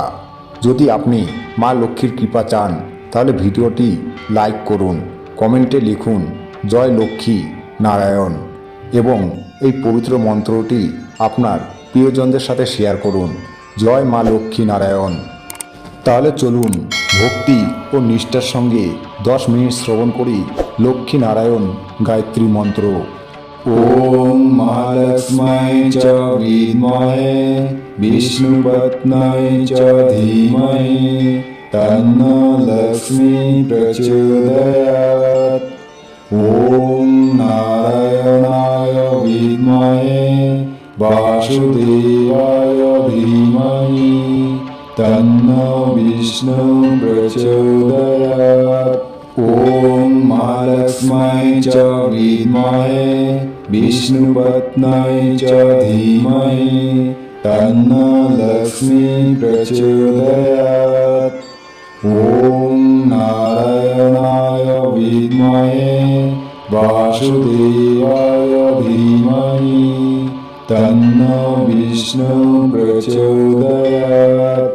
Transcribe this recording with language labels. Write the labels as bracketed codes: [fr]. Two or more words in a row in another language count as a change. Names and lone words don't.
[bn] যদি আপনি মা লক্ষ্মীর কৃপা চান, তাহলে ভিডিওটি লাইক করুন, কমেন্টে লিখুন জয় লক্ষ্মী নারায়ণ এবং এই পবিত্র মন্ত্রটি আপনার প্রিয়জনদের সাথে শেয়ার করুন। জয় মা লক্ষ্মী নারায়ণ। তাহলে চলুন ভক্তি ও নিষ্ঠার সঙ্গে 10 মিনিট শ্রবণ করি লক্ষ্মী নারায়ণ গায়ত্রী মন্ত্র। [sa] ওম মহালক্ষ্ম্যৈ চ বিদ্মহে বিষ্ণুপত্ন্যৈ চ ধীমহি তন্নো লক্ষ্মী প্রচোদয়াৎ। ওম নারায়ণায় বিদ্মহে বাসুদেবায় ধীমহি তন্নো বিষ্ণু প্রচোদয়াৎ। ওম মহালক্ষ্ম্যৈ চ বিদ্মহে বিষ্ণুপত্ন্যৈ চ ধীমহি তন্নো লক্ষ্মী প্রচোদয়াৎ। ওম নারায়ণায় বিদ্মহে वासुदेवाय धीमहि तन्नो विष्णु प्रचोदयात्।